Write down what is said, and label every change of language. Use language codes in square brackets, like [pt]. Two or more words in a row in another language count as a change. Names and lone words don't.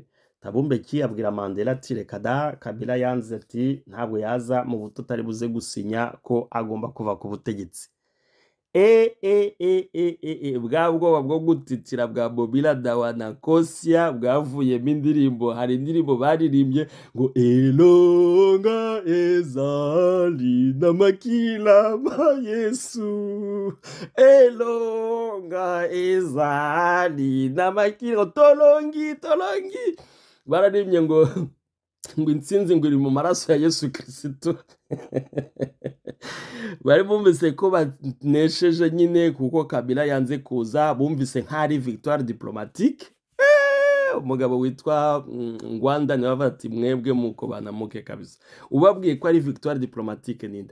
[rw] Thabo Mbeki abwira Mandela ati reka da, Kabila yanze, ati ntabwo yaza mu buto atari buze gusinya ko agomba kuva ku butegetsi. Bwa bwoba bwo gutitira bwa Bobila Dawa na Kosia bwavuyemo indirimbo. Hari indirimbo baririmbye ngo [ln] elonga ezali na makila ma Yesu, elonga ezali na makila tolongi. [rw] Bararimbye ngo intsinzi ngo iri mu maraso ya Yesu Kristo. Bari bumvise ko banesheje nyine, kuko Kabila yanze kuza, bumvise nk'ari [fr] victoire diplomatique. [rw] Umugabo witwa Ngwanda niwe avuga ati mwebwe muko banamuke kabisa, ubabwiye ko ari [fr] victoire diplomatique [rw] ninde?